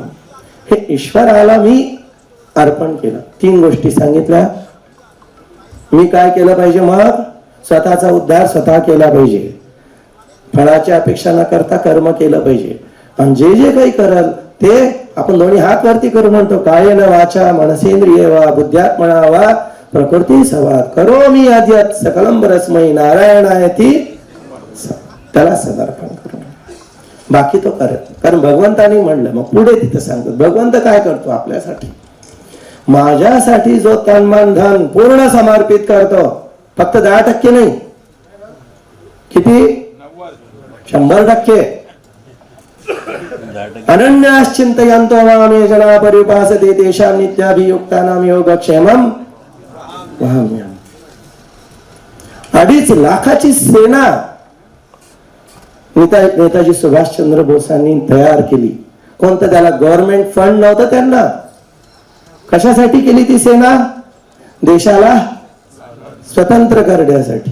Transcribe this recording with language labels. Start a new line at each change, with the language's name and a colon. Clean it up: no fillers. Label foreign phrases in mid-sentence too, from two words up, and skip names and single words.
Marathi: हे ईश्वराला मी अर्पण केलं. 3 गोष्टी सांगितल्या. मी काय केलं पाहिजे? मग स्वतःचा उद्धार स्वतः केला पाहिजे, फळाची अपेक्षा न करता कर्म केलं पाहिजे. आणि जे जे काही करल ते आपण दोन्ही हात वरती करू म्हणतो,
Sanskrit: कायेन वाचा मनसेंद्रिये वा बुद्ध्यात्मना वा प्रकृती संवाद करोमि यद्यत् सकलं परस्मै नारायणायती,
Marathi: त्याला समर्पण करू. बाकी तो करत, कारण भगवंतानी म्हणलं. मग पुढे तिथं सांगतो भगवंत काय करतो आपल्यासाठी? माझ्यासाठी जो तन मन धन पूर्ण समर्पित करतो, फक्त 10% नाही, किती? 100%.
Sanskrit: अनन्याश्चिंतयन्तो मां ये जना पर्युपासते तेषां नित्याभियुक्तानां योगक्षेमं वहाम्यहम्.
Marathi: 2.5 लाखाची सेना नेताजी सुभाषचंद्र बोसांनी तयार केली. कोणतं? त्याला
English: government fund
Marathi: नव्हतं त्यांना. कशासाठी केली ती सेना? देशाला स्वतंत्र करण्यासाठी.